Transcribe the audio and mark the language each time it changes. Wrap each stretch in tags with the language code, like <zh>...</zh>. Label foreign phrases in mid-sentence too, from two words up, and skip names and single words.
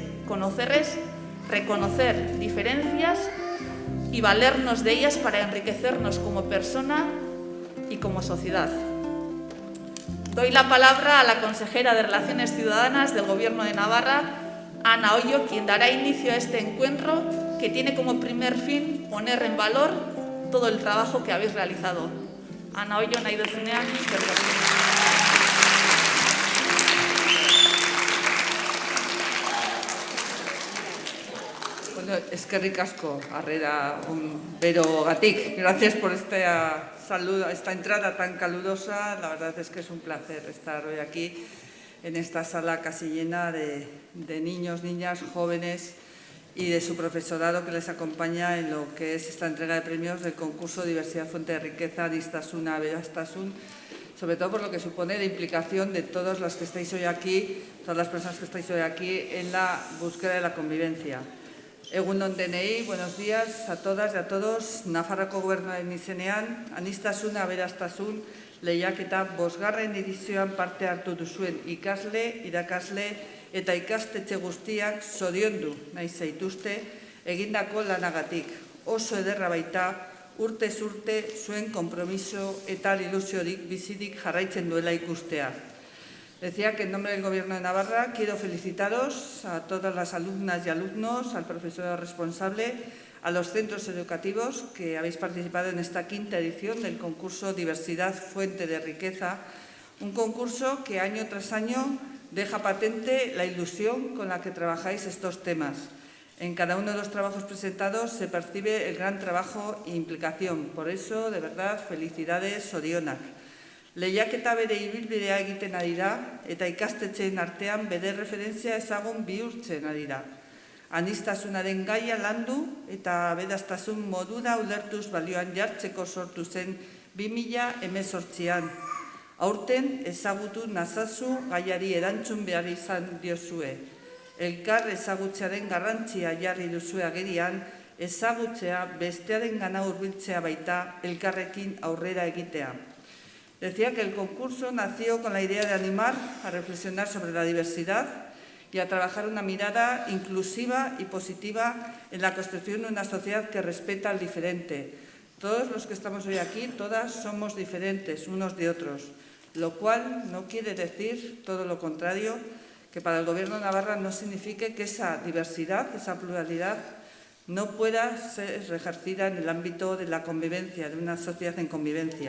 <es>Conocer es reconocer diferencias y valernos de ellas para enriquecernos como persona y como sociedad. Doy la palabra a la consejera de Relaciones Ciudadanas del Gobierno de Navarra, Ana Hoyo, quien dará inicio a este encuentro que tiene como primer fin poner en valor todo el trabajo que habéis realizado. Ana Hoyo,</es> <eu>nahi duzunean, eskerrik asko. Eskerrik asko, harrera berogatik.</eu> <es>Gracias por esta entrada tan calurosa. La verdad es que es un placer estar hoy aquí en esta sala casi llena de niños, niñas, jóvenes y de su profesorado que les acompaña en lo que es esta entrega de premios del concurso Diversidad Fuente de Riqueza,</es> <eu>Aniztasuna Aberastasun,</eu> <es>sobre todo por lo que supone la implicación de todos los que estáis hoy aquí, todas las personas que estáis hoy aquí en la búsqueda de la convivencia.</es> <eu>Egun on denei,</eu> <es>buenos días a todas y a todos.</es> <eu>Nafarroako Gobernuaren izenean, aniztasuna aberastasun lehiaketa 5. edizioan parte hartu duzuen ikasle, irakasle eta ikastetxe guztiak zoriondu nahi zaituzte egindako lanagatik. Oso ederra baita urtez urte zuen konpromiso eta ilusiorik bizirik jarraitzen duela ikustea.</eu> <es>Decía que en nombre del Gobierno de Navarra quiero felicitaros a todas las alumnas y alumnos, al profesorado responsable, a los centros educativos que habéis participado en esta 5ª edición del concurso Diversidad Fuente de Riqueza, un concurso que año tras año deja patente la ilusión con la que trabajáis estos temas. En cada uno de los trabajos presentados se percibe el gran trabajo e implicación. Por eso, de verdad, felicidades,</es> <eu>zorionak. Lehiaketa bere ibilbidea egiten ari da eta ikastetxeen artean bere referentzia ezagun bihurtzen ari da. Aniztasunaren gaia landu eta aberastasun modura ulertuz balioan jartzeko sortu zen 2018an. Aurten ezagutu nazazu gaiari erantzun behar izan diozue. Elkar ezagutzearen garrantzia jarri duzue agerian, ezagutzea bestearengana hurbiltzea baita elkarrekin aurrera egitea.</eu> <es>Decía que el concurso nació con la idea de animar a reflexionar sobre la diversidad y a trabajar una mirada inclusiva y positiva en la construcción de una sociedad que respeta al diferente. Todos los que estamos hoy aquí, todas somos diferentes unos de otros, lo cual no quiere decir, todo lo contrario, que para el Gobierno de Navarra no signifique que esa diversidad, esa pluralidad, no pueda ser ejercida en el ámbito de la convivencia, de una sociedad en convivencia.</es>